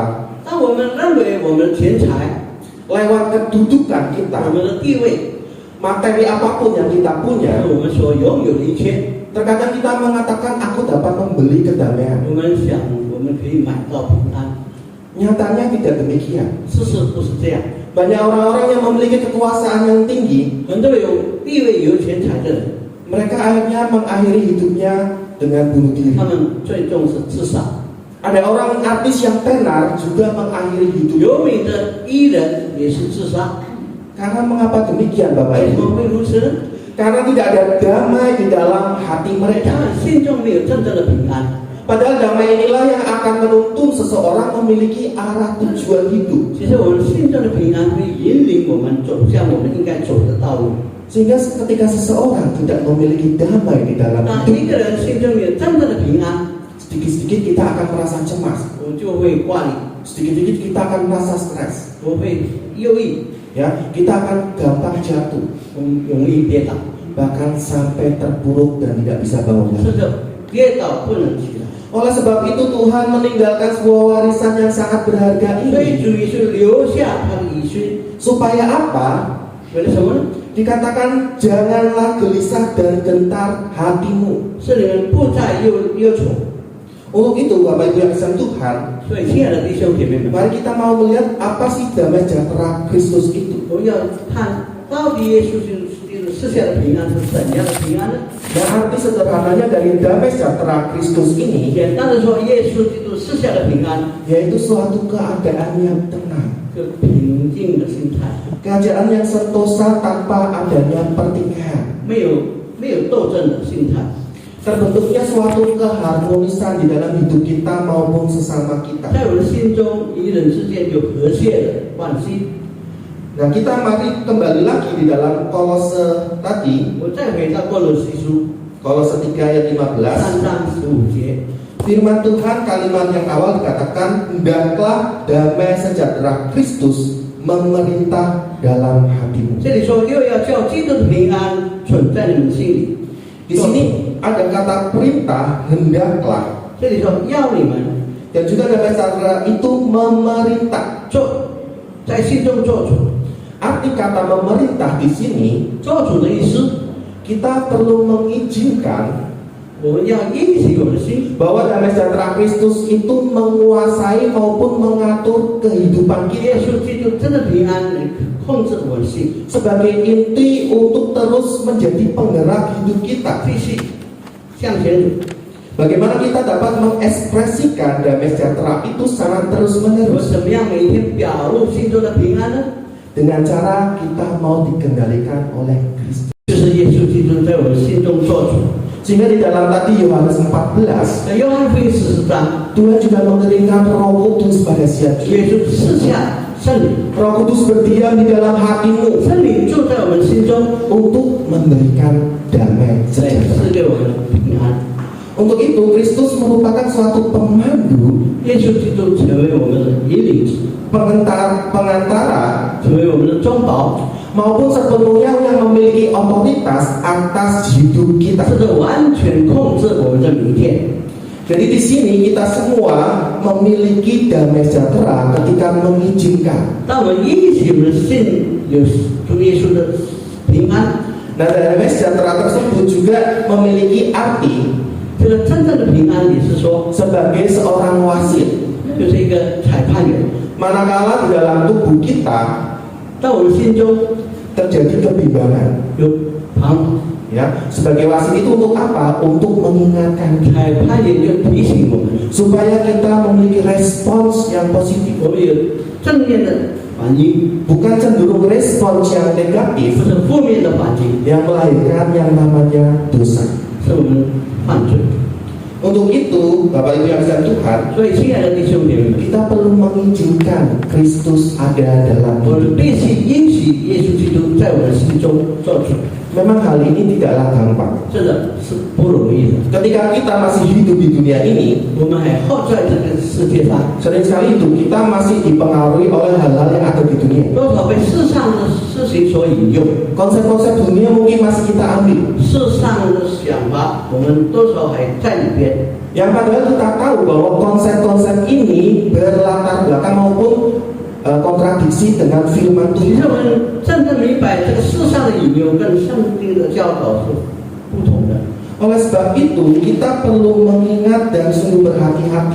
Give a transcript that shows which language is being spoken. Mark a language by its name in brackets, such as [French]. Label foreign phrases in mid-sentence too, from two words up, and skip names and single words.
[Chinese] 当我们认为我们钱财、 [Indonesian] lewat kedudukan [Chinese] 我 [Indonesian] kita, [Chinese] 们的地位 [Indonesian] materi apapun yang kita [Chinese] 是 [Indonesian] punya, [Chinese] 我们所拥有的一切， [Indonesian] terkadang kita mengatakan aku dapat membeli kedamaian. [Chinese] 我们想我们可以买到平安， [Indonesian] Nyatanya tidak demikian. [Chinese] 事实不是这样。 [Indonesian] Banyak orang-orang yang memiliki kekuasaan yang tinggi, [Chinese] 很多有地位、有钱财的人， [Indonesian] mereka akhirnya mengakhiri hidupnya dengan bunuh diri. [Chinese] 他们最重视自杀。 [Indonesian] Ada orang artis yang tenar juga mengakhiri hidupnya. [Chinese] 有名的艺人也是自杀， [Indonesian] Karena mengapa demikian, Bapak [Chinese] 为什 [Indonesian] Ibu? [Chinese] 么会如此呢？ [Indonesian] Karena tidak ada damai di dalam hati [Chinese] 他 [Indonesian] mereka. [Chinese] 们心中没有真正的平安。 [Indonesian] Padahal damai inilah yang akan menuntun seseorang memiliki arah tujuan hidup. [Chinese] 其实我们心中的平安会引领我们走向我们应该走的道路。 [Indonesian] Sehingga ketika seseorang tidak memiliki damai di dalam [Chinese] 当一 [Indonesian] hidup, [Chinese] 个人心中有真正的平安， [Indonesian] sedikit-sedikit kita akan merasa cemas. [Chinese] 我就会挂虑， [Indonesian] Sedikit-sedikit kita akan merasa stres. [Chinese] 我会忧郁， [Indonesian] Ya, kita akan gampang jatuh, [Chinese] 容易跌倒， [Indonesian] bahkan sampai terpuruk dan tidak bisa bangun [Chinese] 甚 [Indonesian] lagi. [Chinese] 至跌倒不能起来。 [Indonesian] Oleh sebab itu Tuhan meninggalkan sebuah warisan yang sangat berharga [Chinese] 所以 [Indonesian] ini. [Chinese] 主耶稣留下他的遗训， [Indonesian] Supaya apa? [Chinese] 为了什么呢？ [Indonesian] Dikatakan janganlah gelisah dan gentar hatimu. [Chinese] 是你们不再忧愁。 [Indonesian] Untuk itu Bapak Ibu yang kasih Tuhan, [Chinese] 所以亲爱的弟兄姐妹们， [Indonesian] mari kita mau melihat apa sih damai sejahtera Kristus itu. [Chinese] 我要看到底耶稣赐下的平安是怎样的平安呢？ [Indonesian] Dan arti sederhananya dari damai sejahtera Kristus ini [Chinese] 简单的说，耶稣基督赐下的平安， [Indonesian] yaitu suatu keadaan yang tenang, [Chinese] 是平静的心态， [Indonesian] keadaan yang sentosa tanpa adanya pertikaian, [Chinese] 没有斗争的心态， [Indonesian] terbentuknya suatu keharmonisan di dalam hidup kita maupun sesama kita. [Chinese] 在我的心中与人之间有和谐的关系。 [Indonesian] Nah, kita mari kembali lagi di dalam Kolose tadi, [Chinese] 我再回到哥罗西书 [Indonesian] Kolose 3 ayat 15. [Chinese] 3 章15节， [Indonesian] Firman Tuhan kalimat yang awal dikatakan, hendaklah damai sejahtera Kristus memerintah dalam hatimu. [Chinese] 这里说又要叫基督的平安存在你们心里。 [Indonesian] Di sini ada kata perintah, hendaklah, [Chinese] 这里说要你们 [Indonesian] dan juga damai sejahtera itu memerintah. [Chinese] 做在心中做主。 [Indonesian] Arti kata memerintah di sini, [Chinese] 做主的意思， [Indonesian] kita perlu mengizinkan [Chinese] 我们要允许我们的心， [Indonesian] bahwa damai sejahtera Kristus itu menguasai maupun mengatur kehidupan [Chinese] 耶 [Indonesian] kita [Chinese] 稣基督真的平安能控制我们的心， [Indonesian] sebagai inti untuk terus menjadi penggerak hidup kita. [Chinese] 继续向前走。 [Indonesian] Bagaimana kita dapat mengekspresikan damai sejahtera itu secara [Chinese] 我 [Indonesian] terus-menerus? [Chinese] 怎么样每天表露心中的平安呢？ [Indonesian] Dengan cara kita mau dikendalikan oleh Kristus. [Chinese] 就是耶稣基督在我们心中做主。 [Indonesian] Sehingga di dalam tadi Yohanes 14, [Chinese] 在约翰福音14章， [Indonesian] Tuhan juga mengirimkan Roh Kudus pada siap [Chinese] 耶稣赐下圣灵， [Indonesian] Roh Kudus berdiam di dalam hatimu [Chinese] 圣灵住在我们心中， [Indonesian] untuk memberikan damai [Chinese] 来 [Indonesian] sejahtera. [Chinese] 赐给我们平安。 [Indonesian] Untuk itu Kristus merupakan suatu pemandu, [Chinese] 耶稣基督成为我们的引领者， [Indonesian] pengantara [Chinese] 成为我们的中保， [Indonesian] maupun sepenuhnya yang memiliki otoritas atas hidup kita. [Chinese] 这个完全控制我们的明天。 [Indonesian] Jadi di sini kita semua memiliki damai sejahtera ketika mengizinkan. [Chinese] 当我们允许我们的心有主耶稣的平安， [Indonesian] Nah, damai sejahtera tersebut juga memiliki arti [Chinese] 这个真正的平安也是说， [Indonesian] sebagai seorang wasit. [Chinese] 就是一个裁判员， [Indonesian] Manakala di dalam tubuh kita [Chinese] 在我们心中 [Indonesian] terjadi kebimbangan, [Chinese] 有旁 [Indonesian] ya, sebagai wasit itu untuk apa? Untuk mengingatkan [Chinese] 裁判员就提醒我们， [Indonesian] supaya kita memiliki respons yang positif, [Chinese] 我们有正面的反应， [Indonesian] bukan cenderung respons yang [Chinese] 不 [Indonesian] negatif [Chinese] 是负面的反应， [Indonesian] yang melahirkan yang namanya dosa. [Chinese] 是我们犯罪。 [Indonesian] Untuk itu, Bapak Ibu yang dikasihi Tuhan, [Chinese] 所以，亲爱的弟兄姐妹们， [Indonesian] kita perlu mengizinkan Kristus ada dalam [Chinese] 我 [Indonesian] hidup. [Chinese] 们必须允许耶稣基督在我们心中做主， [Indonesian] Memang hal ini tidaklah gampang. [Chinese] 真的是不容易的。 [Indonesian] Ketika kita masih hidup di dunia ini, [Chinese] 我们还活在这个世界上， [Indonesian] sering sekali hidup kita masih dipengaruhi oleh hal-hal yang ada di dunia. [Chinese] 多少被世上的事情所引诱， [Indonesian] Konsep-konsep dunia mungkin masih kita ambil, [Chinese] 世上的想法，我们多少还在里边。 [Indonesian] yang padahal kita tahu bahwa konsep-konsep ini berlatar belakang maupun kontradiksi dengan firman [Chinese] 其实 [Indonesian] Tuhan. [Chinese] 我们真正明白，这个世上的引诱跟圣经的教导是不同的， [Indonesian] Oleh sebab itu, kita perlu mengingat dan sungguh berhati-hati.